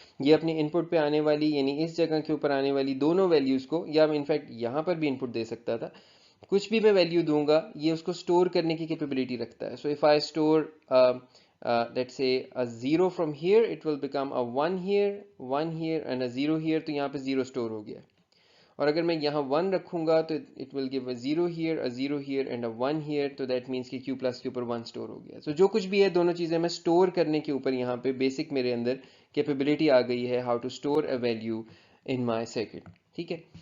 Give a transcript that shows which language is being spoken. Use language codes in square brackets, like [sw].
[ur] یہ اپنی ان پٹ پہ آنے والی، یعنی اس جگہ کے اوپر آنے والی دونوں ویلیوز کو، یا انفیکٹ یہاں پر بھی ان پٹ دے سکتا تھا، کچھ بھی میں ویلیو دوں گا یہ اس کو سٹور کرنے کی کیپیبلٹی رکھتا ہے. [en] So if I store let's say a 0 from here, it will become a 1 here, 1 here and a 0 here. [ur] تو یہاں پہ 0 سٹور ہو گیا. اور اگر میں یہاں 1 رکھوں گا تو [en] it will give a 0 here, a 0 here and a 1 here. [ur] تو [en] that means [ur] کہ Q plus کے اوپر 1 سٹور ہو گیا. So جو کچھ بھی ہے دونوں چیزیں میں سٹور کرنے کے اوپر یہاں پہ بیسک میرے اندر کیپیبلٹی آ گئی ہے [en] how to store a value in my circuit. [ur] ٹھیک ہے.